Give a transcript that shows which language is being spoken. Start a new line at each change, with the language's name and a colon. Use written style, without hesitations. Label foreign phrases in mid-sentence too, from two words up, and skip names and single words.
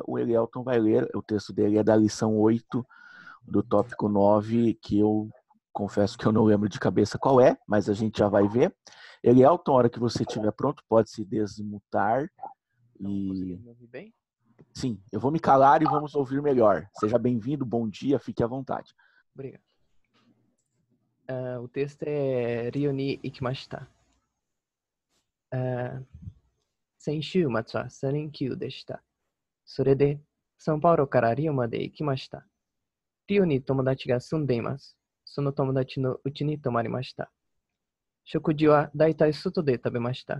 Portuguese: O Elielton vai ler, o texto dele é da lição 8, do tópico 9, que eu confesso que eu não lembro de cabeça qual é, mas a gente já vai ver. Elielton, a hora que você estiver pronto, pode se desmutar. Conseguiu me ouvir bem? Sim, eu vou me calar e vamos ouvir melhor. Seja bem-vindo, bom dia, fique à vontade. Obrigado. O texto é
Japanese: リオに行きました. 先週末は3連休でした。それで、サンパウロからリオまで行きました。リオに友達が住んでいます。その友達の家に泊まりました。食事はだいたい外で食べました。